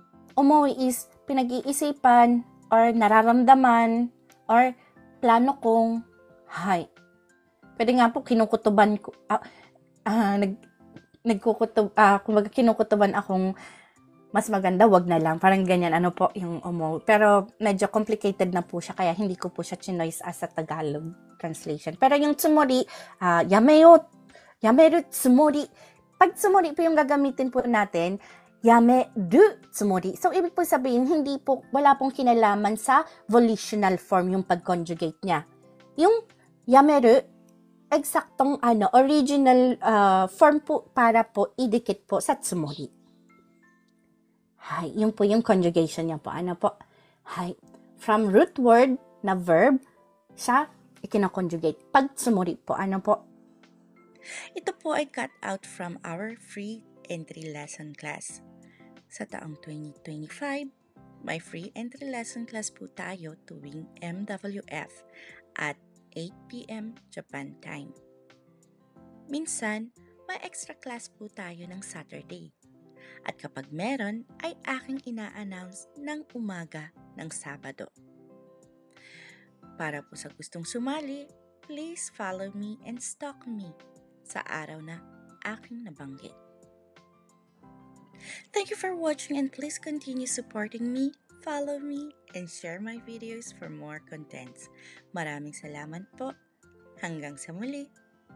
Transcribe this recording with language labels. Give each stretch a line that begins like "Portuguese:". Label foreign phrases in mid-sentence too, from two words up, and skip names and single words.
Filipino: Omoe is pinag-iisipan or nararamdaman or plano kong hay. Pwede nga po kinukutuban ko, kumbaga kinukutuban akong mas maganda, wag na lang. Parang ganyan, ano po yung omoe. Pero medyo complicated na po siya, kaya hindi ko po siya chinoise
English: as a Tagalog translation.
Filipino: Pero yung tsumori,
Japanese: やめるつもり.
Filipino: Pag tsumori po yung gagamitin po natin,
Japanese: やめるつもり.
Filipino: So, ibig po sabihin, wala pong kinalaman sa volitional form yung pag-conjugate niya. Yung yameru, eksaktong original form po para po idikit po sa tsumori. Hay, yun po yung conjugation niya po. Ano po? Hay,
English: from root word
Filipino: na verb, siya ikinakonjugate. Pag tsumori po, ano po? Ito po ay
English: cut out from our free entry lesson class.
Filipino: Sa taong 2025, may
English: free entry lesson class
Filipino: po tayo tuwing MWF at 8 p.m.
English: Japan time.
Filipino: Minsan, may
English: extra class
Filipino: po tayo ng Saturday. At kapag meron, ay aking ina-announce ng umaga ng Sabado. Para po sa gustong sumali,
English: please follow me and stalk me
Filipino: sa araw na aking nabanggit.
English: Thank you for watching and please continue supporting me, follow me, and share my videos for more contents.
Filipino: Maraming salamat po. Hanggang sa muli.